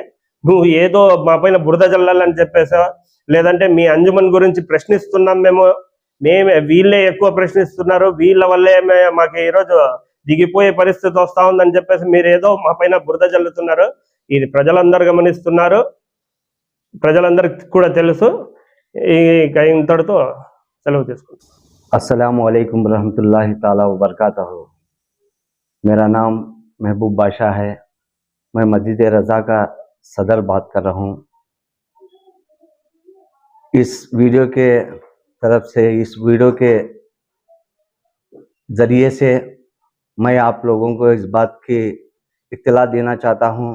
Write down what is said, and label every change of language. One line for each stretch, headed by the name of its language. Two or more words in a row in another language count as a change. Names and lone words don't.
Telugu: నువ్వు ఏదో మా పైన బురద జల్లాలని చెప్పేసా, లేదంటే మీ అంజుమన్ గురించి ప్రశ్నిస్తున్నాం మేమే వీళ్ళే ఎక్కువ ప్రశ్నిస్తున్నారు, వీళ్ళ వల్లే మాకు ఈరోజు దిగిపోయే పరిస్థితి వస్తా ఉందని చెప్పేసి మీరు ఏదో మా పైన బురద జల్లుతున్నారు. ఇది ప్రజలందరూ గమనిస్తున్నారు, ప్రజలందరికీ కూడా తెలుసు. ఇంతటితో సెలవు తీసుకుంటాం.
Arabic: السلام عليكم رحمة الله تعالى و بركاته.
Hindi: मेरा नाम महबूब बादशाह है। मैं मस्जिद रज़ा का सदर बात कर रहा हूँ। इस वीडियो के तरफ से, इस वीडियो के ज़रिए से मैं आप लोगों को इस बात की इत्तला देना चाहता हूँ।